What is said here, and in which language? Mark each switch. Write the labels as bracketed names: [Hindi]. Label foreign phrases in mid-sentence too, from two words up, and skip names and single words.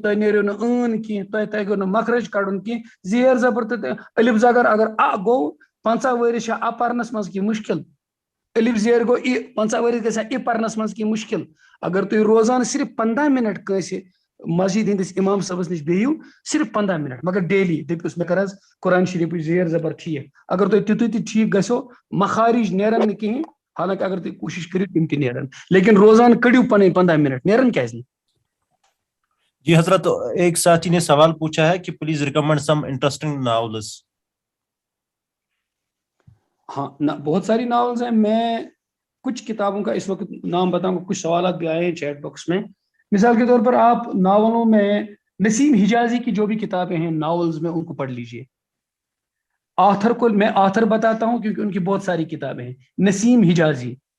[Kashmiri] تۄہہِ نیریو نہٕ ٲن کینٛہہ تۄہہِ تگیو نہٕ مخرج کڑُن کینٛہہ زیر زبر تہٕ الف زگر اگر گوٚو 50 ؤرِش چھا پرنس منٛز کینٛہہ مُشکل الف زیر گوٚو 50 ؤرِش گژھِ پرنس منٛز کینٛہہ مُشکل اگر تُہۍ روزانہٕ صرف 15 منٹ کٲنٛسہِ مسجد ہندس امام صٲبس نش بِہِو صرف 15 منٹ مگر ڈیلی دٔپِوس مےٚ کر حظ قرآن شریفٕچ زیر زبر ٹھیٖک اگر تۄہہِ تیُتُے تہِ ٹھیٖک گژھیو مخارج نیرن نہٕ کِہیٖنۍ حالانکہ اگر تُہۍ کوٗشش کٔرِو تِم تہِ نیرن لیکن روزانہٕ کٔڑِو پنٕنۍ 15 منٹ نیرن کیازِ نہٕ [Urdu] جی حضرت ایک ساتھی نے سوال پوچھا ہے کہ [English] please recommend some interesting novels [Urdu] ہاں بہت ساری ناولز ہیں میں کچھ کتابوں کا اس وقت نام بتاؤں گا کچھ سوالات بھی آئے ہیں چیٹ باکس میں مثال کے طور پر آپ ناولوں میں نسیم حجازی کی جو بھی کتابیں ہیں ناولز میں ان کو پڑھ لیجئے آتھر کو میں آتھر بتاتا ہوں کیونکہ ان کی بہت ساری کتابیں ہیں نسیم حجازی